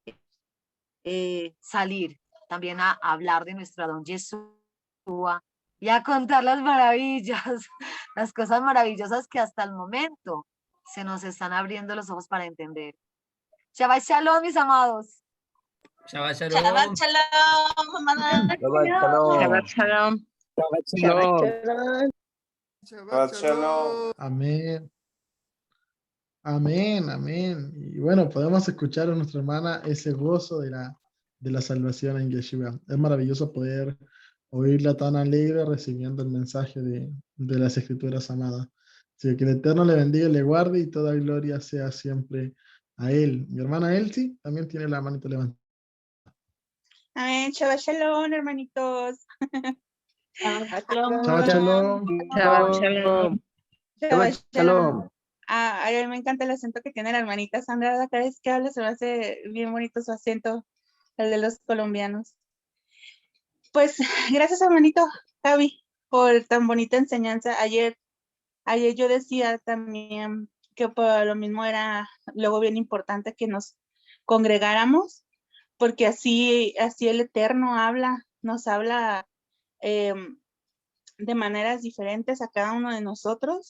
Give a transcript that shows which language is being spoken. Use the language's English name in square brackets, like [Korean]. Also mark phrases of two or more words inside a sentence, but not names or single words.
[Spanish] salir también a hablar de nuestro Adón Yeshua y a contar las maravillas, las cosas maravillosas que hasta el momento se nos están abriendo los ojos para entender. [Hebrew] שבת שלום, [Spanish] mis amados. Shabbat Shabbat shalom. shalom, mamá. [Hebrew] שבת שלום. שבת שלום. שבת שבת שלום. [Spanish] Amén. Amén, amén. Y bueno, podemos escuchar a nuestra hermana ese gozo de la salvación en Yeshua. Es maravilloso poder oírla tan alegre recibiendo el mensaje de las Escrituras amadas. Así que el Eterno le bendiga y le guarde y toda gloria sea siempre a Él. Mi hermana Elsie también tiene la manita levantada. Amén. [Hebrew] שבת שלום, hermanitos. שבת שלום. שבת שלום. שבת שלום. שבת שלום. [Spanish] A mí me encanta el acento que tiene la hermanita Sandra. Cada vez que habla se me hace bien bonito su acento, el de los colombianos. Pues gracias, hermanito Javi, por tan bonita enseñanza. Ayer yo decía también que por lo mismo era luego bien importante que nos congregáramos, porque así el Eterno nos habla de maneras diferentes a cada uno de nosotros.